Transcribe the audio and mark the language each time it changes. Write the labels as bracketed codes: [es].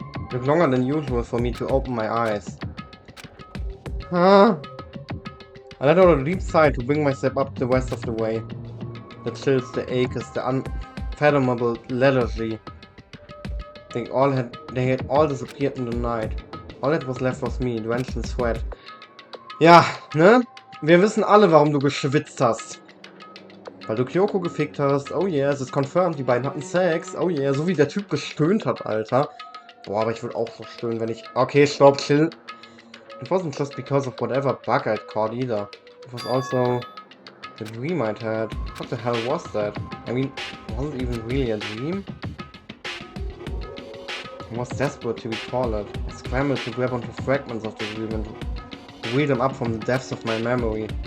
[en] Took longer than usual for me to open my eyes. I let out a deep sigh to bring myself up the rest of the way. The chills, the aches, the unfathomable lethargy. They had all disappeared in the night. All that was left was me, drenched in sweat. [de] Ja, ne? Wir wissen alle, warum du geschwitzt hast. Weil du Kyoko gefickt hast. [en] Oh yeah, [de] es ist confirmed, die beiden hatten Sex. Oh yeah, so wie der Typ gestöhnt hat, Alter. Boah, aber ich würde auch so stöhnen, wenn ich... Okay, stopp, chill. [en] It wasn't just because of whatever bug I'd caught either. It was also the dream I'd had. What the hell was that? I mean, wasn't it even really a dream? I was desperate to recall it. I scrambled to grab onto fragments of the dream and read them up from the depths of my memory.